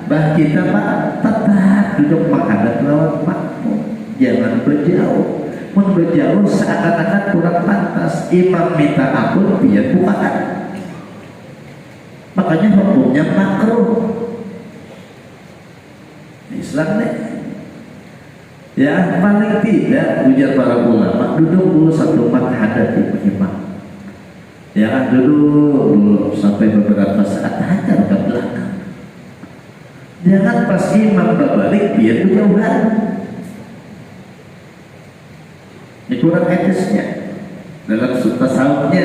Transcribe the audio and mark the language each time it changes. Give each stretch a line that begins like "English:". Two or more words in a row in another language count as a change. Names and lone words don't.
Banjar: Bah kita Pak tetap duduk menghadap lawan makmum.
Indonesian: jangan berjauh.
Banjar: Mun berjauh seakan-akan kurang pantas. Imam minta ampun biar bukaan.
Indonesian: Makanya hukumnya makruh. Islam nih. Ya paling tidak ujar para ulama duduk dulu satu menghadapi imam. Ya duduk sampai beberapa saat hadap ke belakang. Jangan pas imam berbalik biar berjauhan. Ini kurang etisnya dalam tasawufnya.